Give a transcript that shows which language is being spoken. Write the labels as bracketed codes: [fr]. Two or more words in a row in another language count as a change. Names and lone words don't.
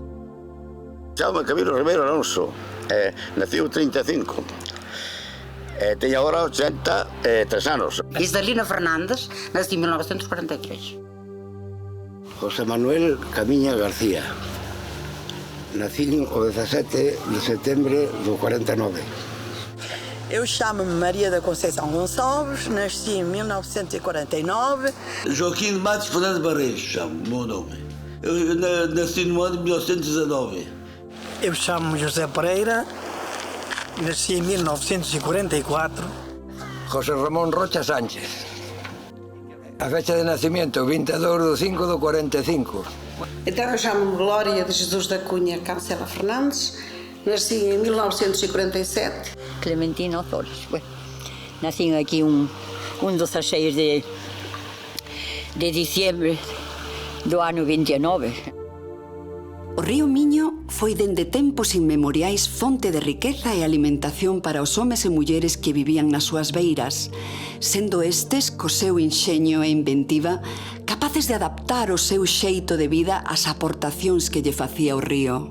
[gl] Jaume Camilo Ribeiro Alonso, naciu 35. Teño agora 83 anos. [es] Isdalina Fernández, nací en 1943. [gl] José Manuel Camiña García, nací o 17 de setembro do 49. [pt] Eu chamo-me Maria da Conceição Gonçalves, nasci em 1949. Joaquim de Matos Fernandes Barreiros, chamo o meu nome. Eu nasci no ano de 1919. Eu chamo-me José Pereira, nasci em 1944. [es] José Ramón Rocha Sánchez. A fecha de nacimiento, 22 de 5 do 45. [pt] Então eu chamo-me Glória de Jesus da Cunha Cancela Fernandes, nasci em 1947. [es] Clementina Ozores. Bueno, nací aquí un 16 de diciembre [gl] do ano [es] 29. [gl] O río Miño foi dende tempos inmemoriais fonte de riqueza e alimentación para os homes e mulleres que vivían nas súas beiras, sendo estes, co seu inxeño e inventiva, capaces de adaptar o seu xeito de vida ás aportacións que lle facía o río.